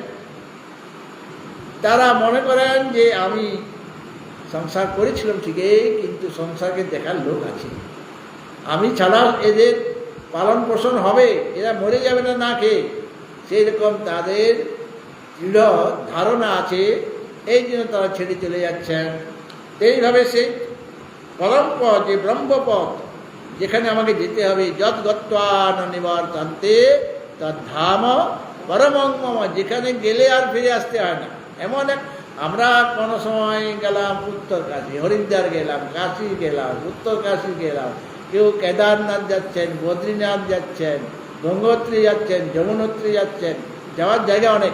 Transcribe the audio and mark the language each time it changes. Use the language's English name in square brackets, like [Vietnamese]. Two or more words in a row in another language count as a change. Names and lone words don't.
[Bangla] তারা মনে করেন যে আমি সংসার করেছিলাম ঠিকই, কিন্তু সংসারকে দেখার লোক আছে, আমি ছাড়া এদের পালন পোষণ হবে, এরা মরে যাবে না না খেয়ে। সেই রকম তাদের দৃঢ় ধারণা আছে, এই জন্য তারা ছেড়ে চলে যাচ্ছেন। এইভাবে সেই পরম পথ, যে ব্রহ্মপথ, যেখানে আমাকে যেতে হবে, [Sanskrit] যৎ গত্বা ন নিবর্তন্তে তদ্ধাম পরমং মম, [Bangla] যেখানে গেলে আর ফিরে আসতে হয় না। এমন এক, আমরা কোনো সময় গেলাম উত্তর কাশী, হরিদ্বার গেলাম, কাশী গেলাম, উত্তর কাশী গেলাম, কেউ কেদারনাথ যাচ্ছেন, বদ্রীনাথ যাচ্ছেন, গঙ্গোত্রী যাচ্ছেন, যমুনোত্রী যাচ্ছেন, যাওয়ার জায়গা অনেক।